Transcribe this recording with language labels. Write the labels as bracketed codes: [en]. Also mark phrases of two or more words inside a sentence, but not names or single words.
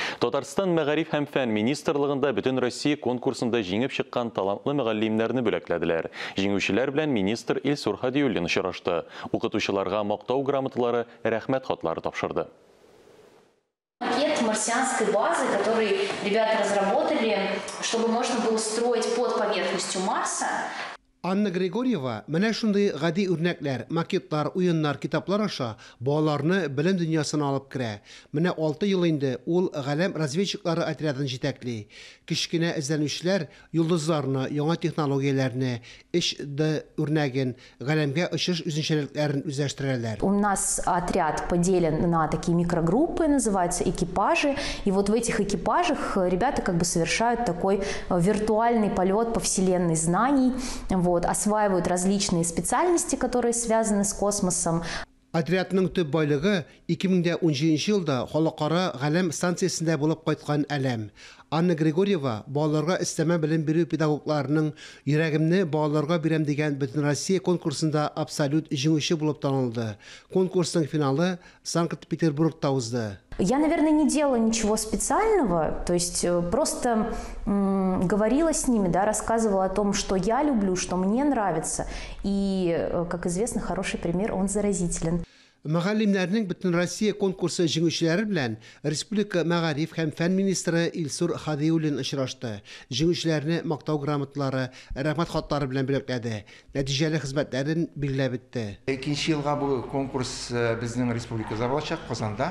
[tt] Татарстан мәгариф һәм фән министрлыгында бөтен Россия конкурсында җиңеп чыккан талантлы мөгаллимнәрне бүләкләделәр. Җиңүчеләр белән министр Илсур Хадиуллин очрашты. Укытучыларга мактау грамоталары, рәхмәт хатлары тапшырды. [ru] Макет марсианской базы, который ребята разработали, чтобы можно было строить под поверхностью Марса. [tt] Анна Григорьева менә шундый гади үрнәкләр, макетлар, уеннар, китаплар аша балаларны белем дөньясына алып керә. Менә 6 ел инде ул галәм разведчиклары отрядын җитәкли. Кичкенә эзләнүчеләр йолдызларны, яңа технологияләрне, үрнәген, галәмгә очыш үзенчәлекләрен үзләштерәләр. [ru] У нас отряд поделен на такие микрогруппы, называются экипажи. И вот в этих экипажах ребята как бы совершают такой виртуальный полет по вселенной знаний. Осваивают различные специальности, которые связаны с космосом. [tt] Отрядның төп байлыгы 2017 елда халыкара галәм станциясендә булып кайткан әлем. Анна Григорьева балаларга өстәмә белем бирү педагогларының йөрәгемне балаларга бирәм дигән бөтен Россия конкурсында абсолют җиңүче булып танылды. Конкурсның финалы Санкт-Петербургта узды. [ru] Я, наверное, не делала ничего специального, то есть просто говорила с ними, да, рассказывала о том, что я люблю, что мне нравится. И, как известно, хороший пример, он заразителен. [tt] Мөгаллимнәрнең бөтен Россия конкурсы җиңүчеләре белән Республика мәгариф һәм фән министры Илсур Хадиуллин очрашты. Җиңүчеләрне мактау грамоталары, рәхмәт хатлары белән бүләкләде. Нәтиҗәле хезмәтләрен билгеләп үтте. Икенче елга бу конкурс безнең республикада булачак, Казанда.